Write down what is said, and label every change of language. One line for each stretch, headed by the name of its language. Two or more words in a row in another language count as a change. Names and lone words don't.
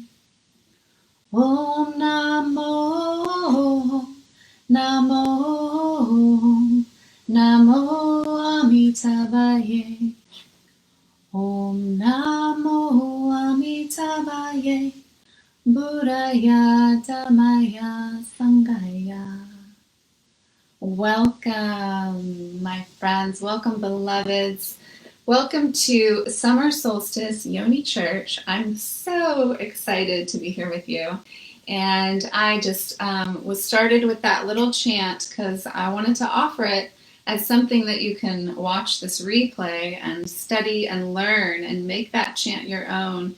Sanskrit: Om Namo Namo Namo Amitabhaye. Om Namo Amitabhaye.
Pali: Buddhaya Dhammaya Sanghaya.
English: Welcome, my friends. Welcome, beloveds. Welcome to Summer Solstice Yoni Church. I'm so excited to be here with you. And I just was started with that little chant because I wanted to offer it as something that you can watch this replay and study and learn and make that chant your own.